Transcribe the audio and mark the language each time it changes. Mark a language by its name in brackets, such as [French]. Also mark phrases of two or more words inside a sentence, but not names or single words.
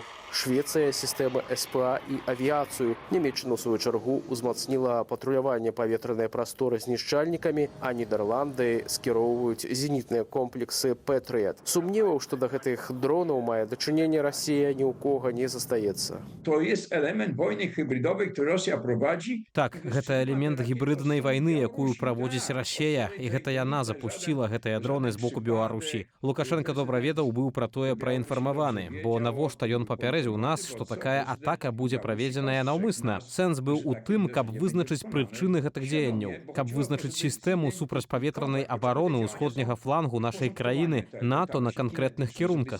[Belarusian] Швецыя сістэмы СПА і авіяцыю. Нямецчына, у сваю чаргу, узмацніла патруляванне паветранай прасторы знішчальнікамі, а Нідерланды скіроўваюць зенітныя комплексы «Пэтрыят». Сумневаў, што да гэтых дронаў мае дачыненне Расія, ні ў кого не застаецца. [Polish] To jest element wojny hybrydowej, który Rosja prowadzi. [Belarusian] Так, гэта элемент гібрыднай вайны, якую праводзіць Расія, і гэта яна запусціла гэтыя дроны з боку Беларусі. Лукашенко добра ведаў, быў пра тое праінфармаваны, бо навошта ён папярэдзіў нас, што такая атака будзе праведзеная наўмысна. Сэнс быў у тым, каб вызначыць прычыны гэтых дзеянняў, каб вызначыць сістэму супрацьпаветранай абароны ўсходняга флангу нашай краіны НАТО на канкрэтных кірунках.